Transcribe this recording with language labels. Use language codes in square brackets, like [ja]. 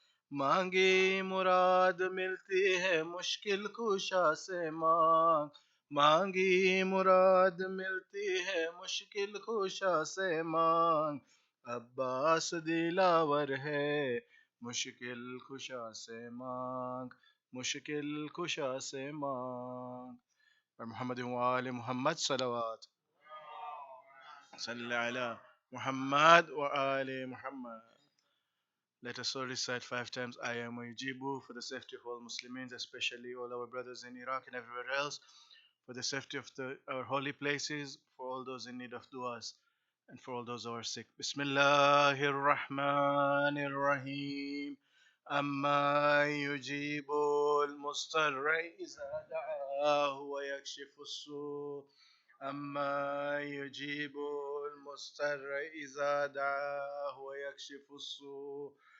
[ur] مانگی مراد ملتی ہے مشکل کشا سے مانگ، مانگی مراد ملتی ہے مشکل کشا سے مانگ، عباس دلاور ہے مشکل کشا سے مانگ، مشکل کشا سے مانگ، اور محمد وآل محمد صلوات [ar] صلی علی محمد وآل محمد. [en] Let us all recite 5 times I am Mujibu for the safety of all Muslims, especially all our brothers in Iraq and everywhere else, for the safety of our holy places, for all those in need of du'as, and for all those who are sick. [ar] Bismillahir Rahmanir Rahim. أما يجيب المضطر إذا دعاه ويكشف السوء، أما يجيب المضطر إذا دعاه ويكشف السوء،